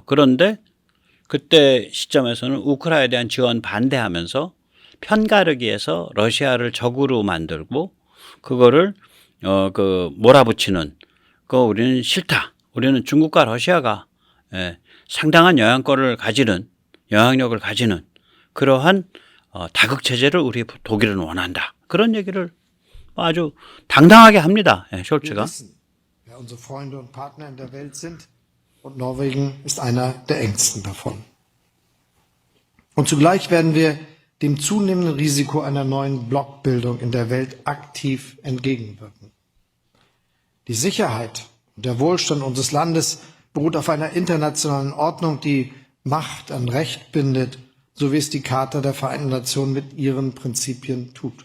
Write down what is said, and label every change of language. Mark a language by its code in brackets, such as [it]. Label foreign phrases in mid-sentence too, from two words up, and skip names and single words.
[ko] 그런데 그때 시점에서는 우크라이나에 대한 지원 반대하면서 편가르기에서 러시아를 적으로 만들고 그거를 몰아붙이는 거 우리는 싫다. 우리는 중국과 러시아가 상당한 영향력을 가지는 그러한 다극체제를 우리 독일은 원한다. 그런 얘기를 아주 당당하게 합니다. 숄츠가. [de] Wer unsere Freunde und Partner in der Welt sind, und Norwegen ist einer der engsten davon. Und zugleich werden wir dem zunehmenden Risiko einer neuen Blockbildung in der Welt aktiv entgegenwirken. Die Sicherheit und der Wohlstand unseres Landes beruht auf einer internationalen Ordnung, die Macht an Recht bindet, so wie es die Charta der Vereinten Nationen mit ihren Prinzipien tut.